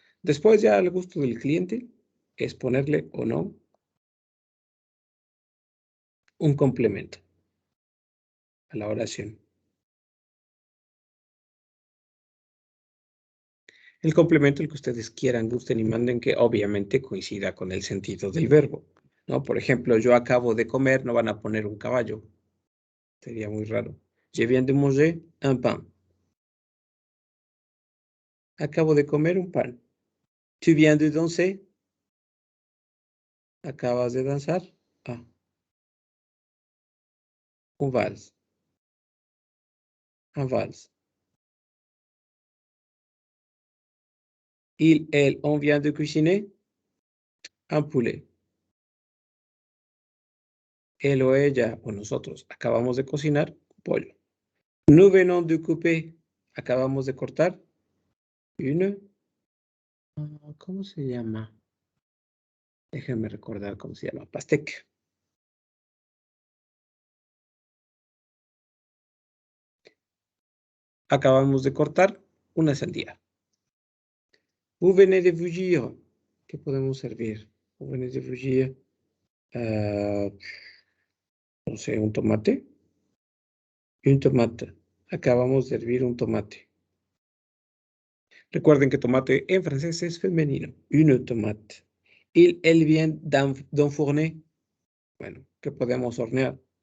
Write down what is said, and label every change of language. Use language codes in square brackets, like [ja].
[es] Después ya al gusto del cliente es ponerle o no un complemento a la oración. El complemento, el que ustedes quieran, gusten y manden, que obviamente coincida con el sentido del verbo, ¿no? Por ejemplo, yo acabo de comer, no van a poner un caballo. Sería muy raro. [fr] Je viens de manger un pain. [es] Acabo de comer un pan. [fr] Tu viens de danser. [es] Acabas de danzar. Ah, un vals. Un vals. [fr] Il, elle, on vient de cuisiner un poulet. [es] Él o ella o nosotros acabamos de cocinar un pollo. [fr] Nous venons de couper. [es] Acabamos de cortar une. ¿Cómo se llama? Déjenme recordar cómo se llama. Pastèque. Acabamos de cortar una sandía. [fr] Vous venez de bouillir. [es] ¿Qué podemos servir? [fr] Vous venez de bouillir. [es] No sé, un tomate. Un tomate. Acabamos de hervir un tomate. Recuerden que tomate en francés es femenino. [fr] Une tomate. Il, elle vient d'enfourner. [es] Bueno, ¿qué podemos hornear?